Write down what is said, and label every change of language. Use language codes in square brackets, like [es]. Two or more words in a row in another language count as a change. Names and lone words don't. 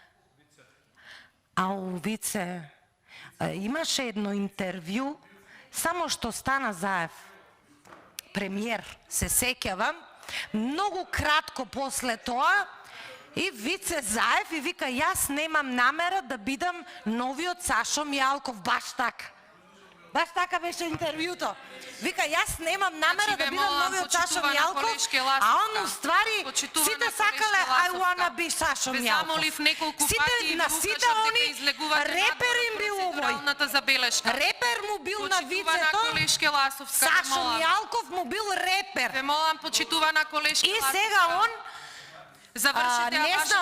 [mk] У Вице имаше едно интервју, само што стана Заев премиер, се сеќавам, многу кратко после тоа, и Вице Заев и вика, јас немам намера да бидам новиот Сашо Мијалков, баш така. Баш така беше интервјуто. Вика, јас немам намера да бидам новиот Сашо Мијалков, а он уствари сите сакале [en] I wanna be [mk] Сашо Мијалков. Сите они репер им бил овој. Репер му бил на вицето, Сашо Мијалков му бил репер. Ве молам, почитувана колешка И сега он завршите не вашата